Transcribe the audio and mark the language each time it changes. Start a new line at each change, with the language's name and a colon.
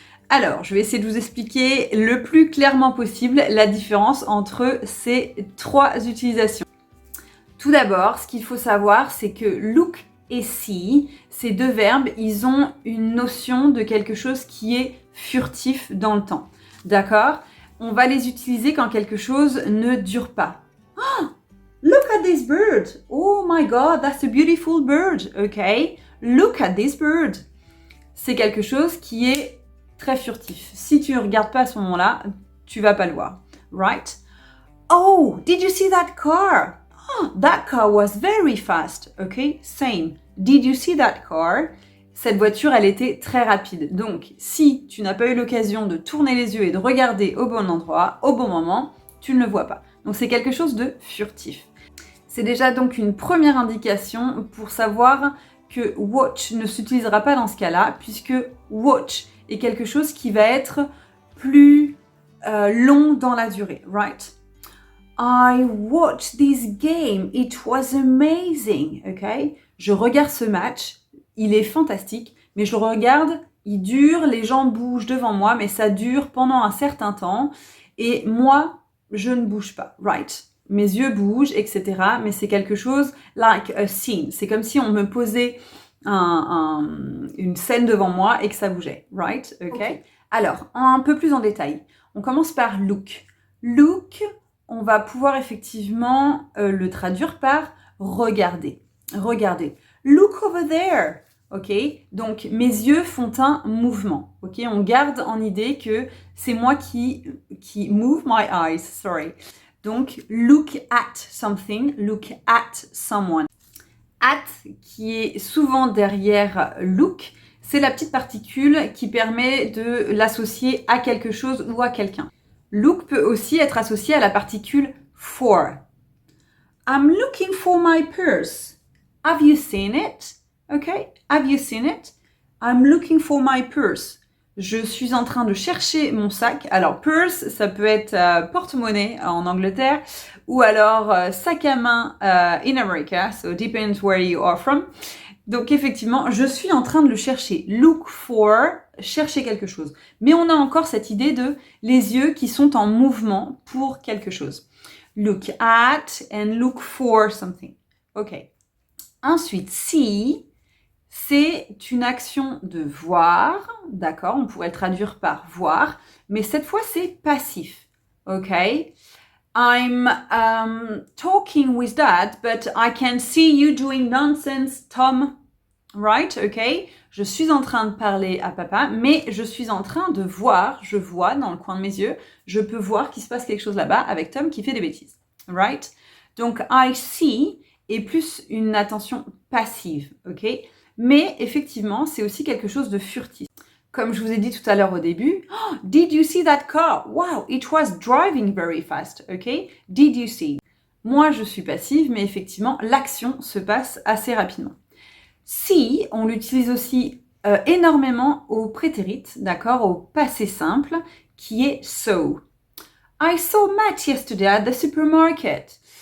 French: Alors, je vais essayer de vous expliquer le plus clairement possible la différence entre ces 3 utilisations. Tout d'abord, ce qu'il faut savoir, c'est que look et see, ces 2 verbes, ils ont une notion de quelque chose qui est furtif dans le temps. D'accord ? On va les utiliser quand quelque chose ne dure pas.
English: Oh, look at this bird! Oh my god, that's a beautiful bird! Ok? Look at this bird!
French: C'est quelque chose qui est très furtif. Si tu ne regardes pas à ce moment-là, tu vas pas le voir.
English: Right? Oh, did you see that car? Oh, that car was very fast. Okay, same. Did you see that car?
French: Cette voiture, elle était très rapide. Donc, si tu n'as pas eu l'occasion de tourner les yeux et de regarder au bon endroit, au bon moment, tu ne le vois pas. Donc, c'est quelque chose de furtif. C'est déjà donc une première indication pour savoir que watch ne s'utilisera pas dans ce cas-là, puisque watch est quelque chose qui va être plus long dans la durée, right?
English: I watched this game, it was amazing, ok?
French: Je regarde ce match, il est fantastique, mais je le regarde, il dure, les gens bougent devant moi, mais ça dure pendant un certain temps, et moi, je ne bouge pas, right? Mes yeux bougent, etc., mais c'est quelque chose
English: like a scene.
French: C'est comme si on me posait une scène devant moi et que ça bougeait, right? Okay. Alors, un peu plus en détail. On commence par look. Look, on va pouvoir effectivement le traduire par regarder. Regarder.
English: Look over there.
French: Ok, donc mes yeux font un mouvement. Ok, on garde en idée que c'est moi qui
English: move my eyes. Sorry. Donc look at something, look at someone.
French: At, qui est souvent derrière look, c'est la petite particule qui permet de l'associer à quelque chose ou à quelqu'un. Look peut aussi être associé à la particule for.
English: I'm looking for my purse. Have you seen it? Okay, have you seen it? I'm looking for my purse.
French: Je suis en train de chercher mon sac. Alors, purse, ça peut être porte-monnaie en Angleterre ou alors sac à main
English: in America. So, depends where you are from.
French: Donc, effectivement, je suis en train de le chercher. Look for, chercher quelque chose. Mais on a encore cette idée de les yeux qui sont en mouvement pour quelque chose.
English: Look at and look for something.
French: OK. Ensuite, see. C'est une action de voir, d'accord? On pourrait le traduire par voir, mais cette fois c'est passif, ok?
English: I'm talking with Dad, but I can see you doing nonsense, Tom. Right, ok?
French: Je suis en train de parler à papa, mais je suis en train de voir, je vois dans le coin de mes yeux, je peux voir qu'il se passe quelque chose là-bas avec Tom qui fait des bêtises. Right? Donc I see est plus une attention passive, ok? Mais effectivement, c'est aussi quelque chose de furtif. Comme je vous ai dit tout à l'heure au début,
English: oh, did you see that car?
French: Wow, it was driving very fast, ok?
English: Did you see?
French: Moi, je suis passive, mais effectivement, l'action se passe assez rapidement. See, on l'utilise aussi énormément au prétérit, d'accord, au passé simple, qui est saw.
English: I saw Matt yesterday at the supermarket.